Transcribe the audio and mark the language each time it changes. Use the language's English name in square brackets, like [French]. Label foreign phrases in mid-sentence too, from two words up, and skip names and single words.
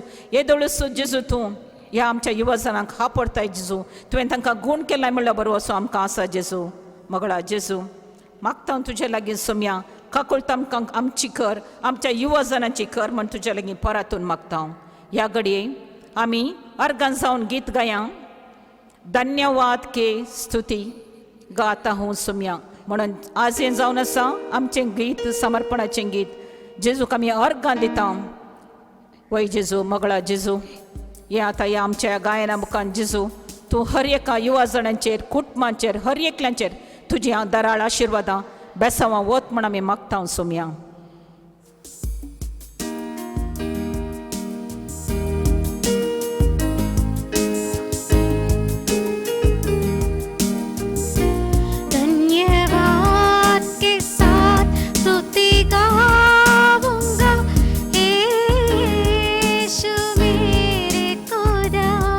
[Konkani] येदोळूच जेजू तूं ह्या आमच्या युवा जणांक आपडताय जेजू. तुवें तांकां गूण केलाय म्हणल्यार बरो असो आमकां आसा जेजू. मोगळा जेजू, मागता तुजे लागीं सोम्या, काकुळट तांकां आमची कर, आमच्या युवा जणांची कर म्हण तुजे लागीं परातून मागता. ह्या घडये आमी अर्गान जावन गीत गाया, [Hindi] धन्यवाद के स्तुती गाता हूं [Konkani] सोम्या म्हणून आज हें जावन आसा आमचें गीत, समर्पणाचें गीत. जेजूक आमी अर्गान दिता. वय जेजू, मोगळा जेजू, हे आतां ह्या आमच्या गायना मुखान जेजू तूं हर एका युवा जणांचेर, कुटुंबांचेर, हर एकल्यांचेर तुजी दराळ आशिर्वादां बेसांवां वत म्हण आमी मागता सोम्या. [Hindi] धन्यवाद के साथ स्तुति गाऊंगा यीशु मेरे खुदा.